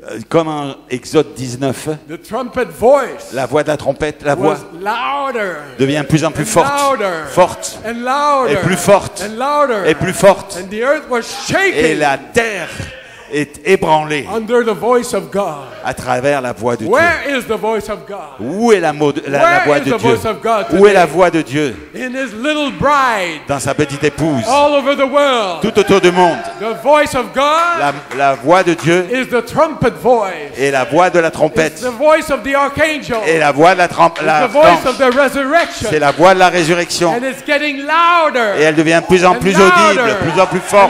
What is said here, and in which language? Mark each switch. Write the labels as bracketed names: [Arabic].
[French] Comme en Exode 19, [English] The trumpet voice [French] la voix de la trompette, la voix [English] was louder. [French] devient de plus en plus [English] And [French] forte, [English] louder. [French] forte, [English] And louder. [French] et plus forte, [English] And louder. [French] et plus forte. [English] And the earth was [French] Et [English] shaking [French] la terre est ébranlée [English] under the voice of God. [French] à travers la voix de Dieu. [English] Where is the voice of God? [French] Où est la voix [English] Where is [French] de [English] the [French] Dieu? [English] voice of God [French] Où est la [English] today? [French] voix de Dieu? [English] In his little bride [French] Dans sa petite épouse, [English] all over the world. [French] tout autour du monde. [English] The voice of God [French] La voix de Dieu [English] is the trumpet voice. [French] et la voix de la [English] It's [French] trompette [English] the voice of the archangel. [French] et la voix de [English] It's the voice [French] l'archange. [English] of the resurrection. [French] C'est la voix de la résurrection. [English] And it's getting louder. [French] Et elle devient de plus en plus [English] And louder. [French] audible, de plus en plus forte,